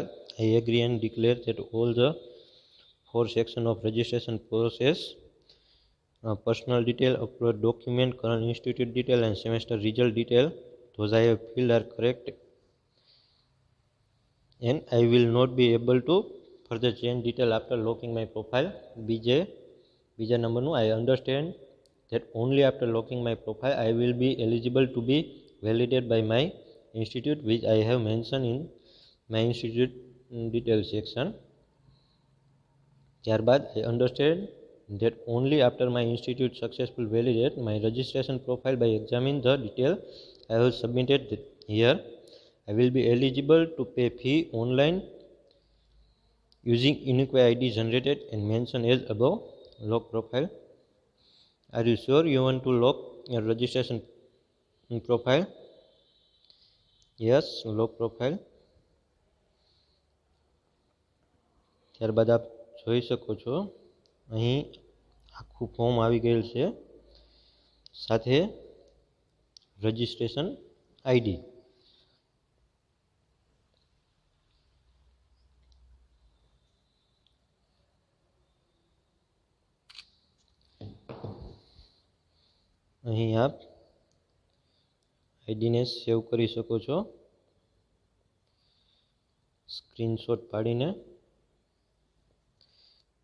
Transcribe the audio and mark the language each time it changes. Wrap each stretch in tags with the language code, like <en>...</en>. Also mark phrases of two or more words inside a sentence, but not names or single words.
<en>I agree and declare that all the 4 sections of registration process, personal detail, upload document, current institute detail and semester result detail, those I have filled are correct and I will not be able to further change detail after locking my profile.</en> <gu>બીજા નંબરનું,</gu> <en>I understand that only after locking my profile I will be eligible to be validated by my institute which I have mentioned in my institute detail section. ત્યારબાદ I understand that only after my institute successfully validate my registration profile by examining the detail I have submitted here, I will be eligible to pay fee online using unique ID generated and mentioned as above. Lock profile. Are you sure you want to lock your registration profile? yes. lock profile.</en> <gu>ત્યારબાદ આપ જોઈ શકો છો અહીં આખું ફોર્મ આવી ગયેલ છે સાથે</gu> <en>registration ID.</en> <gu>અહીં આપ આઈડીને સેવ કરી શકો છો સ્ક્રીનશોટ પાડીને.</gu>